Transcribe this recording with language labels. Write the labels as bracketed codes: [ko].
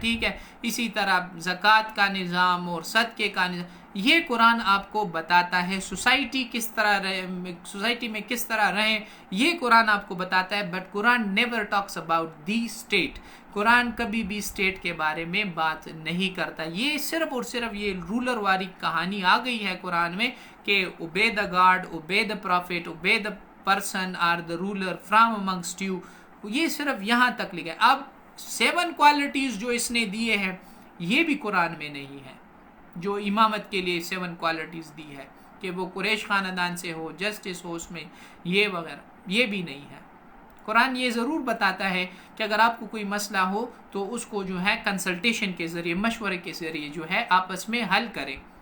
[ur] ٹھیک ہے، اسی طرح زکوٰۃ کا نظام اور صدقے کا نظام، یہ قرآن آپ کو بتاتا ہے. سوسائٹی کس طرح سوسائٹی میں کس طرح رہیں، یہ قرآن آپ کو بتاتا ہے. [en] But Quran never talks about the state. [ur] قرآن کبھی بھی اسٹیٹ کے بارے میں بات نہیں کرتا. یہ صرف اور صرف یہ رولر والی کہانی آ گئی ہے قرآن میں کہ [en] obey the God, obey the prophet, obey the person or the ruler from amongst you. [ur] یہ صرف یہاں تک لکھا ہے. اب 7 کوالٹیز جو اس نے دیے ہیں یہ بھی قرآن میں نہیں ہے. جو امامت کے لیے 7 کوالٹیز دی ہے کہ وہ قریش خاندان سے ہو، جسٹس ہو، اس میں یہ وغیرہ، یہ بھی نہیں ہے. قرآن یہ ضرور بتاتا ہے کہ اگر آپ کو کوئی مسئلہ ہو تو اس کو جو ہے کنسلٹیشن کے ذریعے، مشورے کے ذریعے جو ہے آپس میں حل کریں.